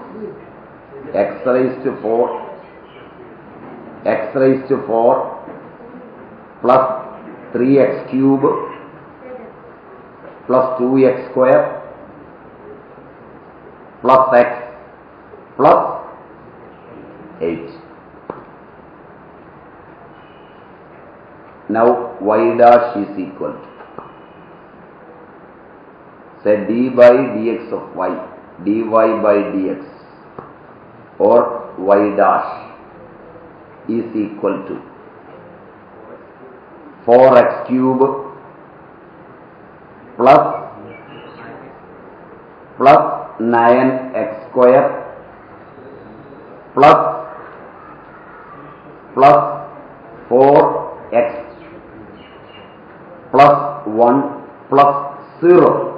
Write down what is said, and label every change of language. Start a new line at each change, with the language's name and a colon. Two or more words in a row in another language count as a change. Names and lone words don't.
English: x raise to 4 plus 3x cube plus 2x square plus x plus 8. Now y dash is equal to, say d by dx of y, dy by dx, or y dash is equal to 4x cube plus 9x square plus 4x plus 1 plus 0.